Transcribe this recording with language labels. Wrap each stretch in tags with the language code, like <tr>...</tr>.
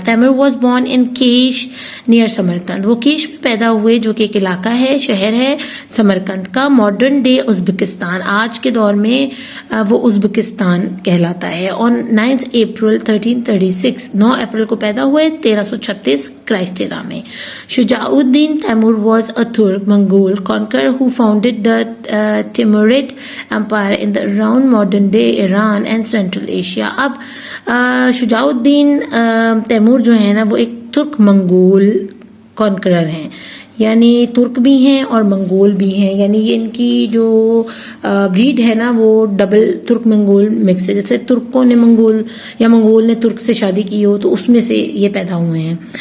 <en>Timur was born in Kesh near Samarkand.</en> <ur>وہ cash میں پیدا ہوئے جو کہ ایک علاقہ ہے، شہر ہے سمرقند کا.</ur> <en>modern day Uzbekistan,</en> <ur>آج کے دور میں وہ ازبکستان کہلاتا ہے.</ur> <en>on 9 April 1336,</en> <ur>9 اپریل کو پیدا ہوئے 1336 کرائسٹ ایرا میں.</ur> <en>Shuja Uddin Timur was a Turk Mongol conqueror who founded the Timurid Empire in the around modern day Iran and Central Asia.</en> <ur>اب شجاع الدین تیمور جو ہے نا وہ ایک ترک منگول کانکرر ہیں, یعنی ترک بھی ہیں اور منگول بھی ہیں, یعنی یہ ان کی جو بریڈ ہے نا وہ ڈبل ترک منگول مکس ہے. جیسے ترکوں نے منگول یا منگول نے ترک سے شادی کی ہو تو اس میں سے یہ پیدا ہوئے ہیں.</ur>